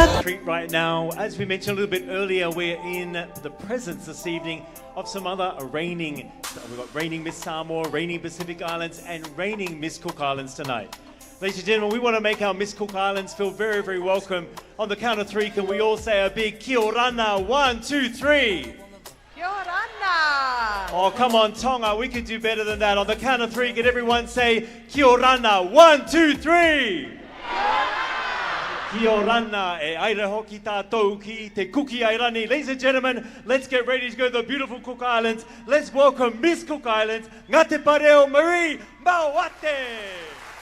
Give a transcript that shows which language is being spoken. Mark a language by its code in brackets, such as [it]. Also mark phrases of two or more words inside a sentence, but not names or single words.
[en] Right now, as we mentioned a little bit earlier, we're in the presence this evening of some other reigning, we've got reigning Miss Samoa, reigning Pacific Islands, and reigning Miss Cook Islands tonight. Ladies and gentlemen, we want to make our Miss Cook Islands feel very, very welcome. On the count of 3, can we all say a big [rar] kia orana? [en] 1, 2, 3. [rar] Kia orana! [en] Oh, come on, Tonga, we could do better than that. On the count of 3, can everyone say [rar] kia orana? [en] 1, 2, 3. [rar] Kia orana e aira hoki tātou ki te kuki airani. [en] Ladies and gentlemen, let's get ready to go to the beautiful Cook Islands. Let's welcome Miss Cook Islands, Ngā te Pareo Marie Mawate.